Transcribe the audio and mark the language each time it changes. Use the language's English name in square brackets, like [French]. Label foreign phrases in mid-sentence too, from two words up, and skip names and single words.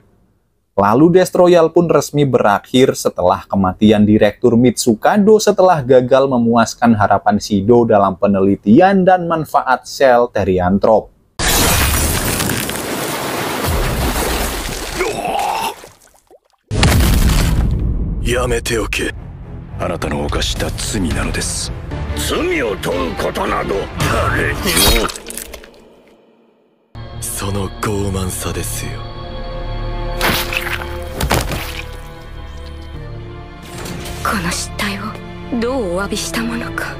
[Indonesian] Lalu Destroyal pun resmi berakhir setelah kematian Direktur Mitsukado setelah gagal memuaskan harapan Shido dalam penelitian dan manfaat sel Therianthrope. [Japanese] やめておけ. あなたの犯した罪なのです。罪を問うことなど誰にも。その傲慢さですよ。この失態をどうお詫びしたものか。